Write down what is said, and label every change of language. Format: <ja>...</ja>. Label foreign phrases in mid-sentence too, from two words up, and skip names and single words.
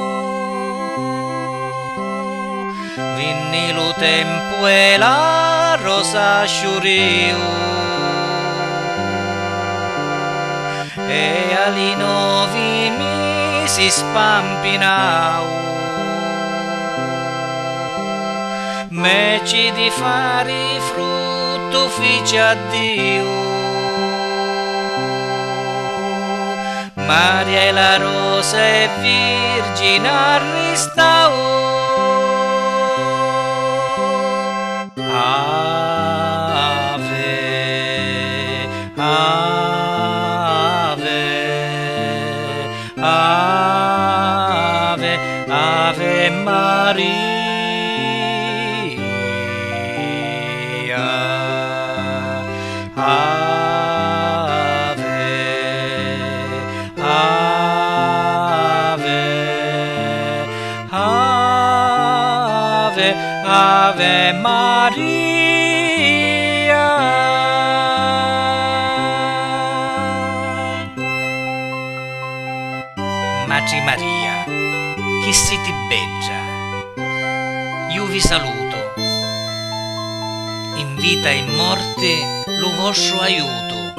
<scn>Vinni lo tempo e la rosa sciuriu, e ali 9 mesi spampinau, meci di fare frutto fece a Dio. Maria e la rosa e virgine arrestau.</scn> <la>Ave, ave, ave, ave Maria, ave, ave, ave, ave Maria.</la> <scn>Madre Maria, che siete beggia, io vi saluto, in vita e in morte lo vostro aiuto.</scn>